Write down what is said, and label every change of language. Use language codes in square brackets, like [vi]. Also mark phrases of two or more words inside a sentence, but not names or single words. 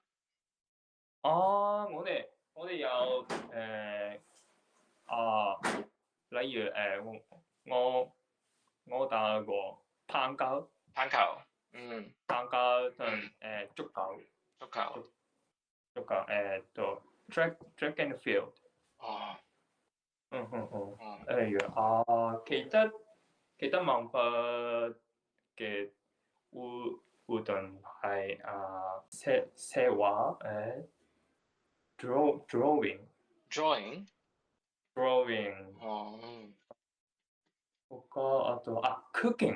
[yue] 我哋有例如我打過棒球。棒球同足球 [en] track and field。 [yue] 例如其他文化嘅活動係寫畫 drawing。 [ja] あと cooking。